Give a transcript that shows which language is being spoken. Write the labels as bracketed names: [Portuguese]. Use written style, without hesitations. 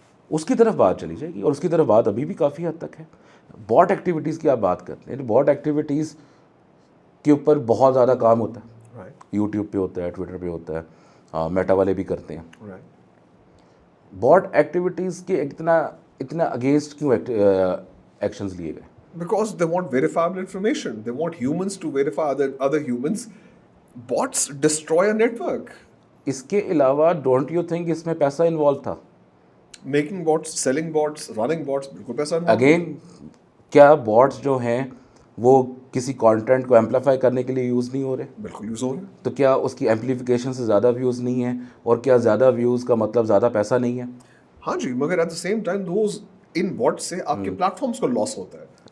[Urdu] اس کی طرف بات چلی جائے گی, اور اس کی طرف بات ابھی بھی کافی حد تک ہے. باٹ ایکٹیویٹیز کی آپ بات کرتے ہیں, باٹ ایکٹیویٹیز کے اوپر بہت زیادہ کام ہوتا ہے. یوٹیوب پہ ہوتا ہے, ٹویٹر پہ ہوتا ہے, میٹا والے بھی کرتے ہیں. باٹ ایکٹیویٹیز کے اتنا اگینسٹ کیوں ایکشنز لیے گئے؟ [English] Because they want verifiable information. They want humans to verify other humans. Bots destroy a network. [Urdu] اس کے علاوہ [English] don't you think [Urdu] اس میں پیسہ انوالو تھا؟ [English] Making bots, selling bots, running bots, [Urdu] بالکل پیسہ انوالو. اگین کیا باٹس جو ہیں وہ کسی کانٹینٹ کو ایمپلیفائی کرنے کے لیے یوز نہیں ہو رہے؟ بالکل یوز ہو رہے ہیں. تو کیا اس کی ایمپلیفیکیشن سے زیادہ ویوز نہیں ہیں؟ اور کیا زیادہ ویوز کا مطلب زیادہ پیسہ نہیں ہے؟ ہاں جی, مگر [English] at the same time those [Urdu] ان باٹ سے آپ کے پلیٹ فارمس کو لاس ہوتا ہے.